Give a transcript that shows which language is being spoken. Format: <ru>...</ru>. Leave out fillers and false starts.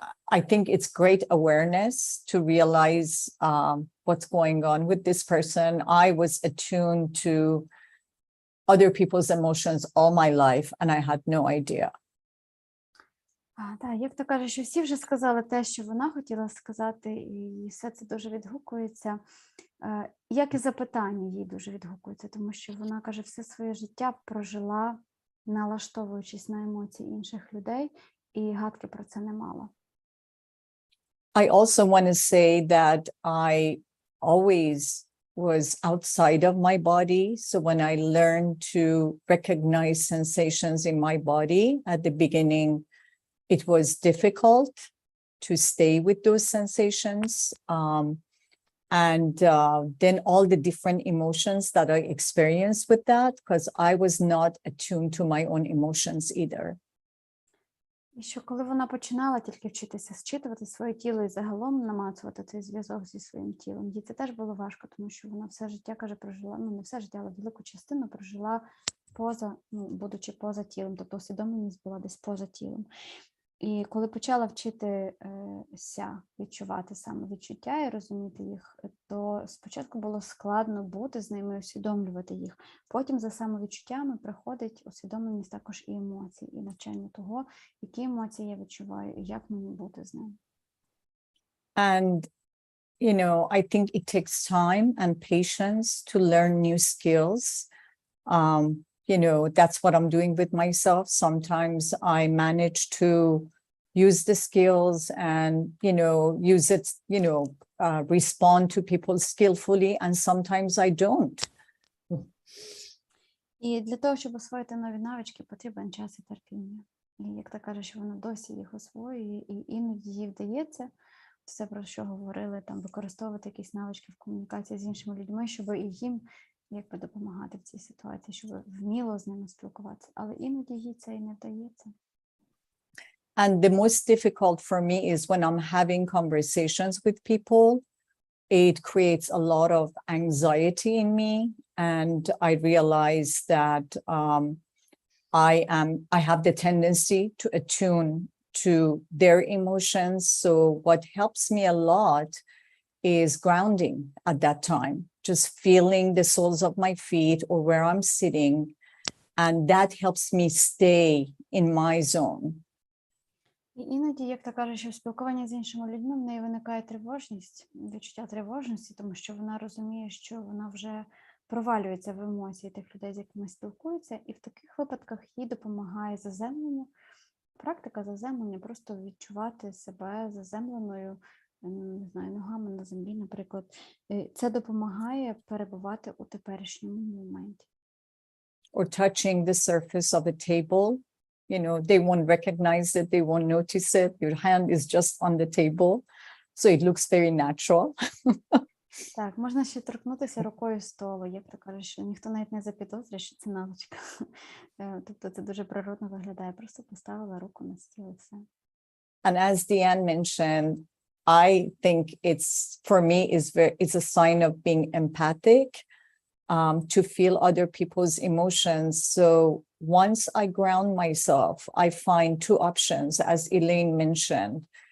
<en>I think it's great awareness to realize what's going on with this person. I was attuned to other people's emotions all my life, and I had no idea.</en> <uk>Так, як то каже, що всі вже сказали те, що вона хотіла сказати, і все це дуже відгукується. Як і запитання їй дуже відгукується, тому що вона каже, все своє життя прожила, налаштовуючись на емоції інших людей, і гадки про це не мала.</uk> <en>I also want to say that I always was outside of my body. So when I learned to recognize sensations in my body at the beginning, it was difficult to stay with those sensations. Then all the different emotions that I experienced with that, because I was not attuned to my own emotions either.</en> <uk>І що коли вона починала тільки вчитися зчитувати своє тіло і загалом намацувати цей зв'язок зі своїм тілом, їй це теж було важко, тому що вона все життя, каже, прожила, не все життя, але велику частину прожила поза, будучи поза тілом, тобто усвідомленість була десь поза тілом. І коли почала вчитися відчувати самовідчуття і розуміти їх, то спочатку було складно бути з ними, усвідомлювати їх. Потім за самовідчуттями приходить усвідомленість також і емоцій, і навчання того, які емоції я відчуваю, і як мені бути з ними.</uk> <en>And, I think it takes time and patience to learn new skills. That's what I'm doing with myself. Sometimes I manage to use the skills and, use it, respond to people skillfully, and sometimes I don't.</en> <uk>І для того, щоб освоїти нові навички, потрібен час і терпіння. І як ти кажеш, що вона досі їх освоює, і іноді їй вдається, все, про що говорили, там, використовувати якісь навички в комунікації з іншими людьми, щоб і їм якби допомагати в цій ситуації, щоб вміло з ними спілкуватися. Але іноді їй це і не вдається.</uk> <en>And the most difficult for me is when I'm having conversations with people, it creates a lot of anxiety in me. And I realize that I have the tendency to attune to their emotions. So what helps me a lot is grounding at that time, just feeling the soles of my feet or where I'm sitting. And that helps me stay in my zone.</en> <uk>І іноді, як ти кажеш, що в спілкуванні з іншими людьми в неї виникає тривожність, відчуття тривожності, тому що вона розуміє, що вона вже провалюється в емоції тих людей, з якими спілкується, і в таких випадках їй допомагає заземлення, практика заземлення, просто відчувати себе заземленою, не знаю, ногами на землі, наприклад. Це допомагає перебувати у теперішньому моменті.</uk> <en>Or touching the surface of a table. They won't recognize it, they won't notice it. Your hand is just on the table, so it looks very natural.</en> <uk>Так, можна ще торкнутися рукою столу, як ти кажеш, що ніхто навіть не запідозрює, що це навичка. Тобто це дуже природно виглядає, просто поставила руку на стіл і все.</uk> <en>And as Deanne mentioned, I think for me, it's a sign of being empathic, to feel other people's emotions. So once I ground myself, I find two options, as Elaine mentioned.</en>